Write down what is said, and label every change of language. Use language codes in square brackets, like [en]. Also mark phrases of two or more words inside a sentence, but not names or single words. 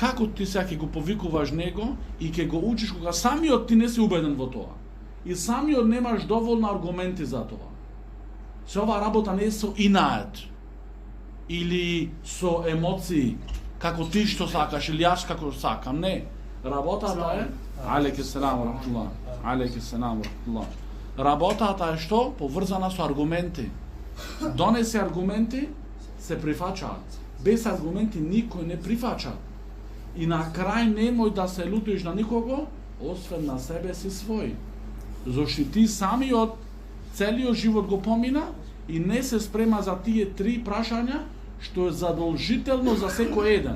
[mk] како ти сега ќе го повикуваш него и ќе го учиш кога самиот ти не си убеден во тоа. И самиот немаш доволно аргументи за тоа. Се ова работа не е со инат или со емоции, како ти што сакаш или јас како сакам, не. Работата е [ar] عليك السلام رحمة الله. عليك السلام رحمة الله. [mk] Работата е што? Поврзана со аргументи. Донеси аргументи, се прифачаат. Без аргументи никој не прифача. И на крај немој да се лутиш на никого, освен на себе си свој. Зошто ти самиот целиот живот го помина и не се спрема за тие 3 прашања што е задолжително за секој еден.